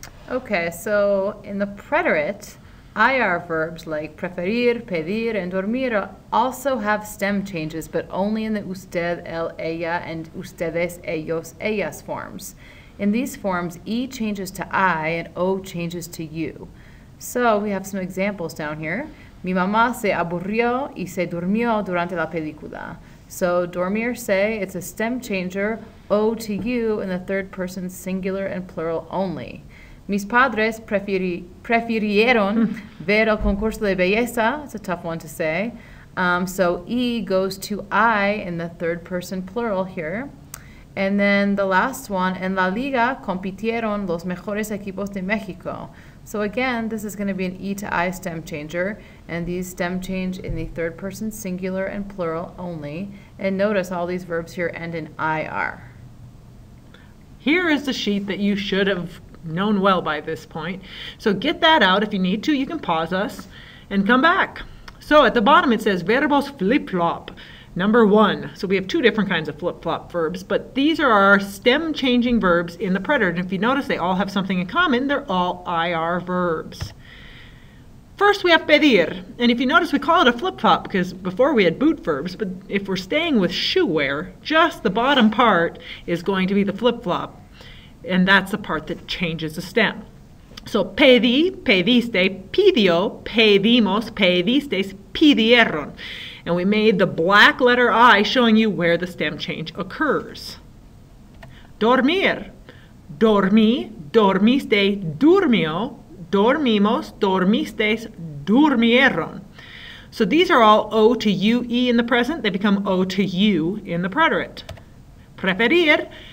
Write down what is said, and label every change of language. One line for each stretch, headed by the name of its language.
English: Okay, so in the preterite, IR verbs like preferir, pedir, and dormir also have stem changes, but only in the usted, él, ella, and ustedes, ellos, ellas forms. In these forms, E changes to I and O changes to you. So we have some examples down here.
Spanish: Mi mamá se aburrió y se durmió durante la película.
English: So dormir se, it's a stem changer, O to you in the third person singular and plural only.
Spanish: Mis padres prefirieron ver el concurso de belleza.
English: It's a tough one to say. So E goes to I in the third person plural here. And then the last one,
Spanish: en la liga compitieron los mejores equipos de México.
English: So again, this is going to be an E to I stem changer, and these stem change in the third person singular and plural only. And notice all these verbs here end in IR. Here is the sheet that you should have known well by this point. So get that out. If you need to, you can pause us and come back. So at the bottom it says verbos flip-flop. Number 1. So we have two different kinds of flip-flop verbs, but these are our stem changing verbs in the preterite. And if you notice, they all have something in common. They're all IR verbs. First we have pedir, and if you notice, we call it a flip-flop because before we had boot verbs, but if we're staying with shoe wear, just the bottom part is going to be the flip-flop. And that's the part that changes the stem.
Spanish: So pedí, pediste, pidió, pedimos, pedisteis, pidieron.
English: And we made the black letter I showing you where the stem change occurs.
Spanish: Dormir, dormí, dormiste, durmió, dormimos, dormisteis, durmieron.
English: So these are all O to U, E in the present. They become O to U in the preterite. Preferir.